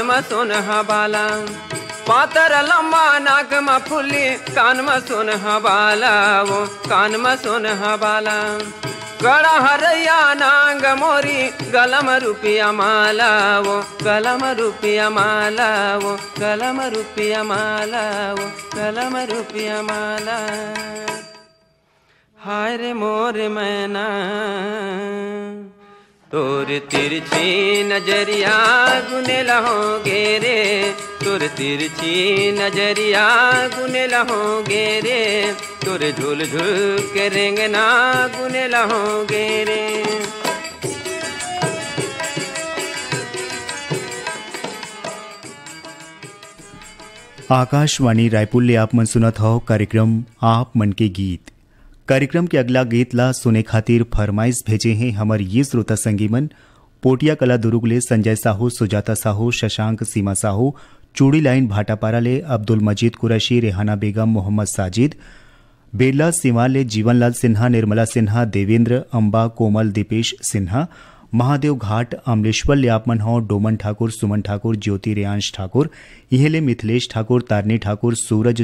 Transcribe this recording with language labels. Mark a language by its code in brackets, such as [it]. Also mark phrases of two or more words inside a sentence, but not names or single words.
[hne] में सोनहा बाला, पातर लम्बा नाक में फुली, कान में सोनहा बाला, वो कान में सोनहा बाला, गड़ा हरैया नांग मोरी, गलम रुपया माला, वो गलम रुपया माला, वो गलम रुपया माला, वो गलम रुपया माला। हाय रे मोरे मैना तोर तिरछी नजरिया गुने लहोगे रे, तोर तिरछी नजरिया गुने लहोगे रे, तोर झुल झुल के रेंगना गुने लहोगे रे। आकाशवाणी रायपुर ले आप मन सुनत हो कार्यक्रम आप मन के गीत। कार्यक्रम के अगला गीत ला सुने खातिर फरमाइश भेजे हैं हमार ये श्रोता संगीमन पोटिया कला दुर्ग ले संजय साहू, सुजाता साहू, शशांक, सीमा साहू, चूड़ी लाइन भाटापारा ले अब्दुल मजीद कुरैशी, रेहाना बेगम, मोहम्मद साजिद, बेला सिवान ले जीवनलाल सिन्हा, निर्मला सिन्हा, देवेंद्र, अंबा, कोमल, दीपेश सिन्हा, महादेव घाट अमलेश्वर ले आपमन हो, डोमन ठाकुर, सुमन ठाकुर, ज्योति रेयांश ठाकुर, इहेले मिथिलेश ठाकुर, तारनी ठाकुर, सूरज